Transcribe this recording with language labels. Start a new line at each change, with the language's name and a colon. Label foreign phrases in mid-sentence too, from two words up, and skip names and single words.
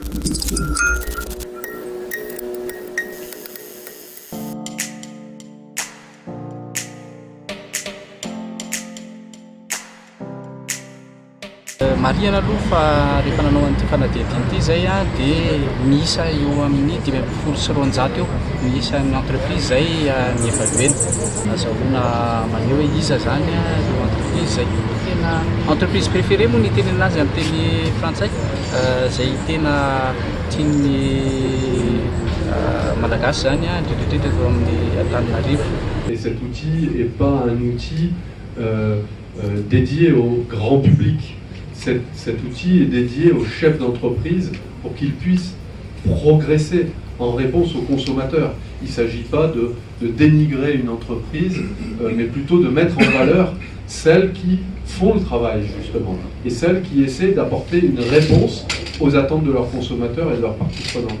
Malagasy: Marihana aloha fa rehefa nanao an'ity fanadihadiana ity zay a dia miisa eo amin'ny 500 eo miisa ny entreprise zay ny évaluena. Azahoana maneho hoe iza zany io entreprise zay tena
French: entreprise préférée
Malagasy: moa ny teny anazy amin'ny teny frantsay zay tena tian'ny malagasy zany indrindrindrindra eo amin'ny Antananarivo.
French: Et cet outil n'est pas un outil dédié au grand public. Cet outil est dédié aux chefs d'entreprise pour qu'ils puissent progresser en réponse aux consommateurs. Il ne s'agit pas de dénigrer une entreprise, mais plutôt de mettre en valeur celles qui font le travail justement et celles qui essaient d'apporter une réponse aux attentes de leurs consommateurs et de leurs parties prenantes.